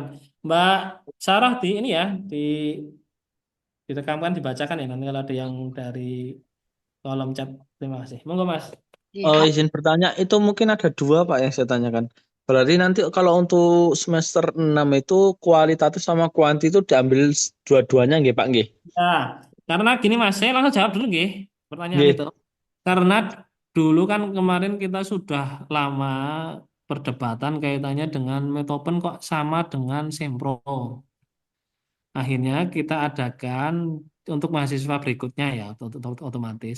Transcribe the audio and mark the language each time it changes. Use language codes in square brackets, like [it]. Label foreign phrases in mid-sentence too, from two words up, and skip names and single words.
[id] Mbak Sarah di ini ya, direkamkan dibacakan ya nanti kalau ada yang dari kolom chat. Terima kasih. Monggo Mas. Izin bertanya, itu mungkin ada dua Pak yang saya tanyakan. Berarti nanti kalau untuk semester 6 itu kualitatif sama kuanti itu diambil dua-duanya nggih Pak nggih? Ya, karena gini Mas, saya langsung jawab dulu nggih pertanyaan Nggih. itu. Karena dulu kan kemarin kita sudah lama perdebatan kaitannya dengan Metopen kok sama dengan Sempro. Akhirnya kita adakan untuk mahasiswa berikutnya ya, otomatis.